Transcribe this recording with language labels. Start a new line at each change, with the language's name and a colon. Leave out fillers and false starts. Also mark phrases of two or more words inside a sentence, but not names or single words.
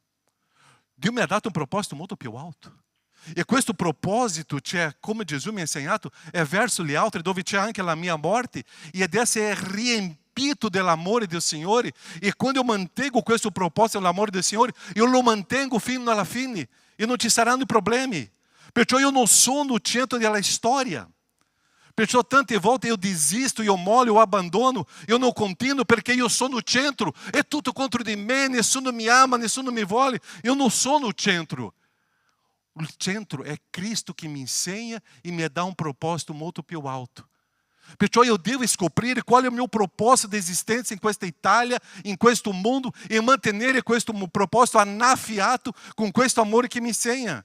Italian: Dio mi ha dato un proposito molto più alto. E questo proposito, cioè, come Gesù mi ha insegnato, è verso gli altri, dove c'è anche la mia morte, e ad essere riempito dell'amore del Signore. E quando io mantengo questo proposito dell'amore del Signore, io lo mantengo fino alla fine, e non ci saranno problemi. Perciò io non sono il centro della storia. Perciò tante volte io desisto, io molho,
Portuguese: eu abandono, eu não continuo
Italian: perché io sono il centro. È tutto contro di me, nessuno mi ama, nessuno mi vuole. Eu non sono il centro. Il centro è Cristo che mi insegna e mi dà un proposito molto più alto. Perciò io devo scoprire qual è il mio proposito di esistenza in questa Italia, in questo mondo, e mantenere questo proposito annaffiato con questo amore che mi insegna.